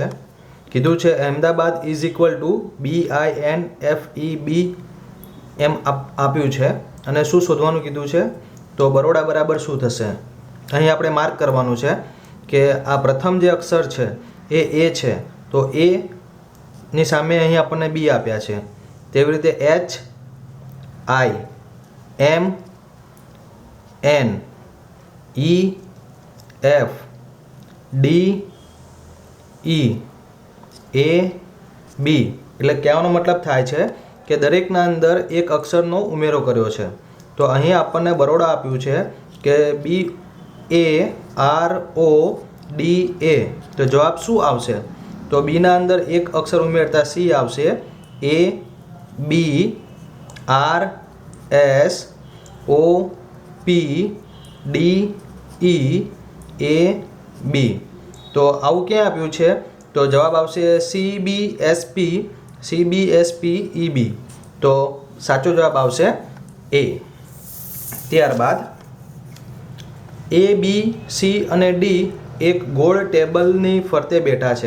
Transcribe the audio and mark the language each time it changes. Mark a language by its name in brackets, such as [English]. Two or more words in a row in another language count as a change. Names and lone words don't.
[Gujarati] કીધું છે અહેમદાબાદ [English] is equal to [Gujarati] BINFEB એમ આપ્યું છે અને શું શોધવાનું કીધું છે? તો બરોડા બરાબર શું થશે? અહીં આપણે માર્ક કરવાનું છે કે આ પ્રથમ જે અક્ષર છે એ A છે, તો A ની સામે અહીં આપણને B આપ્યા છે. તેવી રીતે H, I, M, N, E, F, D, E, A, B. એટલે કહેવાનો મતલબ થાય છે કે દરેકના અંદર એક અક્ષરનો ઉમેરો કર્યો છે. તો અહીં આપણને બરોડા આપ્યું છે કે BARODA. તો જવાબ શું આવશે? તો બીના અંદર એક અક્ષર ઉમેરતા C આવશે. A, B, R, S, O, P, D, E, A, B. તો આવું ક્યાં આપ્યું છે? તો જવાબ આવશે CBSPEB. તો સાચો જવાબ આવશે A. ત્યારબાદ A, B, C અને D એક ગોળ ટેબલની ફરતે બેઠા છે.